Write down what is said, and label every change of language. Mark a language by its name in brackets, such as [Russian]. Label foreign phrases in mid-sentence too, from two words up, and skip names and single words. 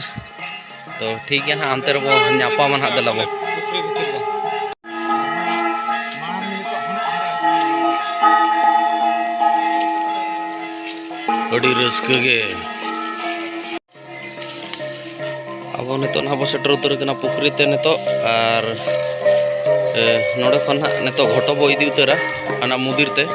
[Santali] तो ठीक है ना अंते रे बो न्यापा मन हात दलाबो अड़ी रस्के गे अब नितो ना बो सेटर उतर कना पुखरी ते नितो और नोडे खन ना नितो घोटो बो इदी उतरा आना मंदिर ते।